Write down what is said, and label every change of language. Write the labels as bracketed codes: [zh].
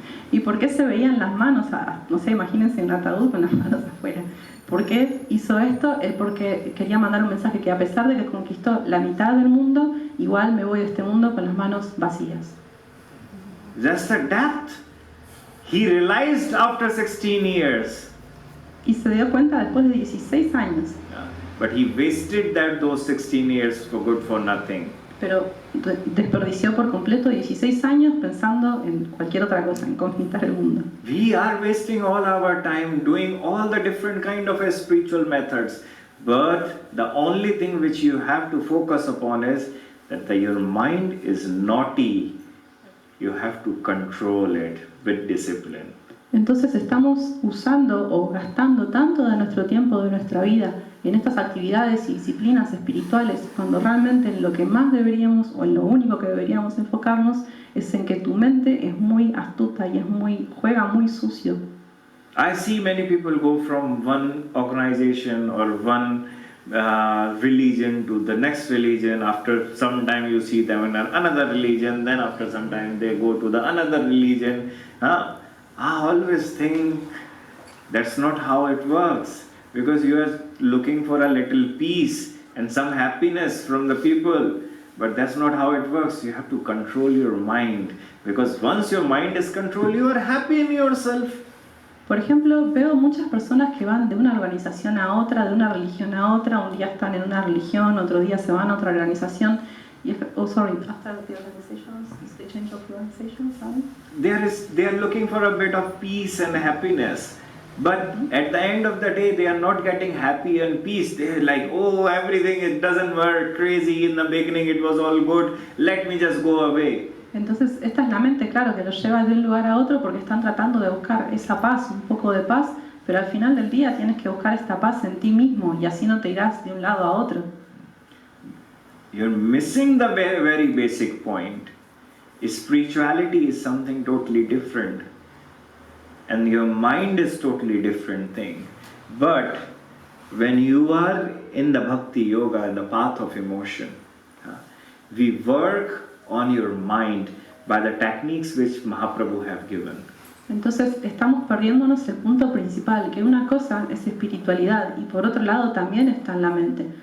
[es] ¿Y por qué se veían las manos? No sé, imagínense un ataúd con las manos afuera. ¿Por qué hizo esto? Él porque quería mandar un mensaje que a pesar de que conquistó la mitad del mundo, igual me voy de este mundo con las manos vacías. [en] Just the depth. He realized after 16 years. [es] Y se dio cuenta después de 16 años. [en] But he wasted those 16 years for good for nothing. [es] Pero desperdició por completo 16 años pensando en cualquier otra cosa, en conquistar el mundo. [en] We are wasting all our time doing all the different kind of spiritual methods, but the only thing which you have to focus upon is that your mind is naughty. You have to control it with discipline. [es] Entonces estamos usando o gastando tanto de nuestro tiempo, de nuestra vida, en estas actividades y disciplinas espirituales, cuando realmente en lo que más deberíamos, o en lo único que deberíamos enfocarnos, es en que tu mente es muy astuta y juega muy sucio. [en] I see many people go from one organization or one religion to the next religion. After some time you see them in another religion, then after some time they go to the another religion. I always think that's not how it works, because you are looking for a little peace and some happiness from the people, but that's not how it works. You have to control your mind, because once your mind is controlled, you are happy in yourself. [es] Por ejemplo, veo muchas personas que van de una organización a otra, de una religión a otra. Un día están en una religión, otro día se van a otra organización. [en] Y after the organizations, they change of organizations, ¿sabes? They are looking for a bit of peace and happiness, but at the end of the day they are not getting happy and peace. They're like, oh, everything, it doesn't work, crazy, in the beginning it was all good, let me just go away. [es] Entonces, esta es la mente, claro, que los lleva de un lugar a otro porque están tratando de buscar esa paz, un poco de paz, pero al final del día tienes que buscar esta paz en ti mismo y así no te irás de un lado a otro. [en] You're missing the very, very basic point. Spirituality is something totally different, and your mind is totally different thing. But when you are in the bhakti yoga, the path of emotion, we work on your mind by the techniques which Mahaprabhu have given. [es] Entonces estamos perdiéndonos el punto principal, que una cosa es espiritualidad y por otro lado también está en la mente.